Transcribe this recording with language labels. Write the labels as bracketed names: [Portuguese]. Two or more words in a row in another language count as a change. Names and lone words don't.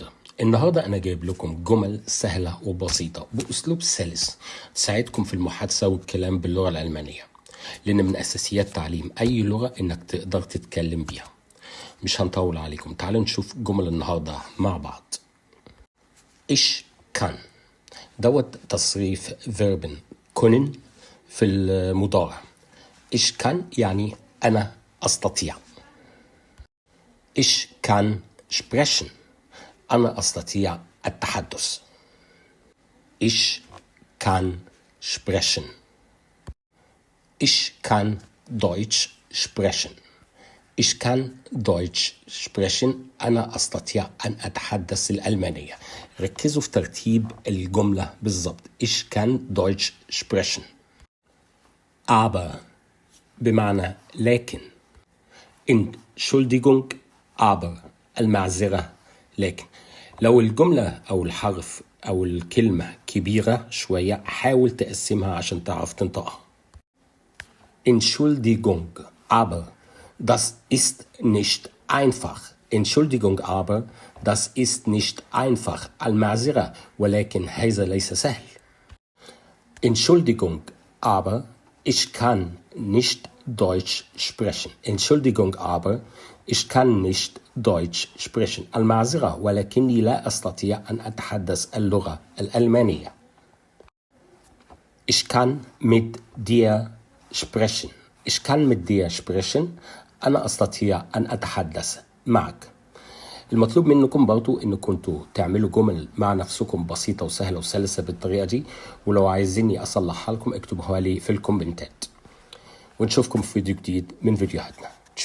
[Arabic] النهاردة أنا جايب لكم جمل سهلة وبسيطة بأسلوب سلس تساعدكم في المحادثة والكلام باللغة الألمانية، لأن من أساسيات تعليم أي لغة إنك تقدر تتكلم بيها. مش هنطول عليكم، تعالوا نشوف جمل النهاردة مع بعض. [German] Ich kann [Arabic] دوت تصريف [German] verben können [Arabic] في المضارع. [German] Ich kann [Arabic] يعني أنا أستطيع. [German] Ich kann sprechen. أنا أستطيع التحدث. Ich kann sprechen. Ich kann Deutsch sprechen. Ich kann Deutsch sprechen. [Arabic] أنا أستطيع أن أتحدث الألمانية. ركزوا في ترتيب الجملة بالضبط. [German] Ich kann Deutsch sprechen. [Arabic] Aber بمعنى لكن. [German] Entschuldigung aber [Arabic] المعذرة لكن. لو الجملة أو الحرف أو الكلمة كبيرة شوية حاول تقسمها عشان تعرف تنطقها. [German] Entschuldigung aber das ist nicht einfach. Entschuldigung aber das ist nicht einfach. [Arabic] المعذرة ولكن هذا ليس سهل. [German] Entschuldigung aber ich kann nicht Deutsch sprechen. Entschuldigung aber ich kann nicht Deutsch sprechen. [Arabic] المعذرة ولكني لا أستطيع أن أتحدث اللغة الألمانية. [German] Ich kann mit dir sprechen. Ich kann mit dir sprechen. [Arabic] أنا أستطيع أن أتحدث معك. المطلوب منكم برضو إن كنتوا تعملوا جمل مع نفسكم بسيطة وسهلة وسلسة بالطريقة دي، ولو عايزيني أصلحها لكم اكتبوها لي في الكومنتات. ونشوفكم في فيديو جديد من فيديوهاتنا.